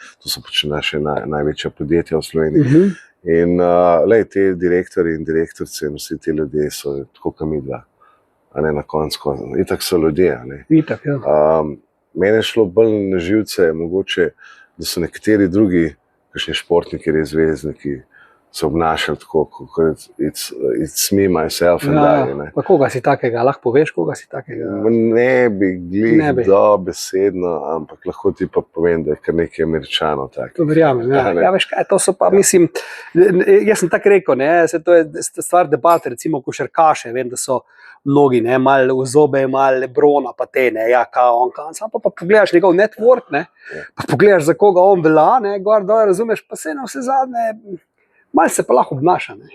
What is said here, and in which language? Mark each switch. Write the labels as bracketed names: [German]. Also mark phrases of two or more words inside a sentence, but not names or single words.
[Slovenian] To so pač naše največja podjetja v Sloveniji. In lej, te direktori in direktorice in vsi ti ljudje so tako kamidla. A ne na koncu, itak so ljudje. Itak, ja. Mene je šlo bolj na živce, mogoče, da so nekateri drugi, kakšni športniki, res zvezdniki, se obnašali tako, [English] it's me, myself and I. [Slovenian] Pa koga si takega, lahko poveš, koga si takega? Ne bi glih dobesedno, ampak lahko ti pa povem, da je kar nekaj Američanov takih. To verjamem, ja, veš kaj, to so pa, mislim, jaz sem tako rekel, ne, to je stvar debate, recimo košarkaše, vem, da so mnogi, ne, malo v zobe, malo Lebrona, pa te, ne, ja, kao on, pa pogledaš njegov network, ne, pa pogledaš, za koga on velja, ne, gor dol, razumeš, pa se na vse zadnje, malo se pa lahko obnaša, ne.